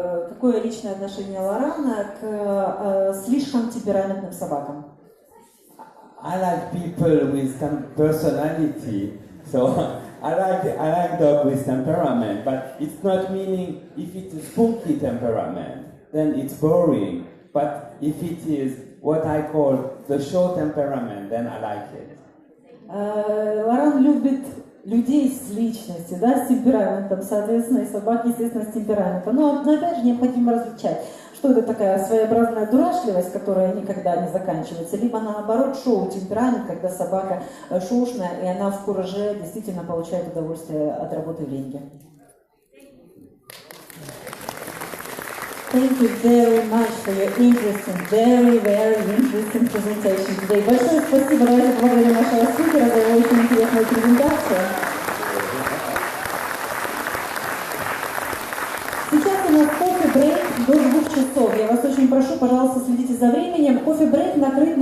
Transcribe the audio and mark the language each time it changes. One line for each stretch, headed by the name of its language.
Russian: Какое личное отношение Лорана к слишком темпераментным собакам?
English: I like people with some personality, so I like dog with temperament, but it's not meaning if it's a spunky temperament, then it's boring. But if it is what I call the show temperament, then I like it.
Russian: Лоран любит людей с личностью, да, с темпераментом, соответственно, и собак, естественно, с темпераментом. Но опять же необходимо различать, что это такая своеобразная дурашливость, которая никогда не заканчивается, либо наоборот шоу-темперамент, когда собака шоушная, и она в кураже действительно получает удовольствие от работы в ринге.
English: Thank you very much for your interesting, very, very interesting presentation today.
Russian: Большое спасибо, давайте поблагодарим нашего спикера за его очень интересную презентацию. Сейчас у нас кофе-брейк до 2 часов. Я вас очень прошу, пожалуйста, следите за временем. Кофе-брейк накрыт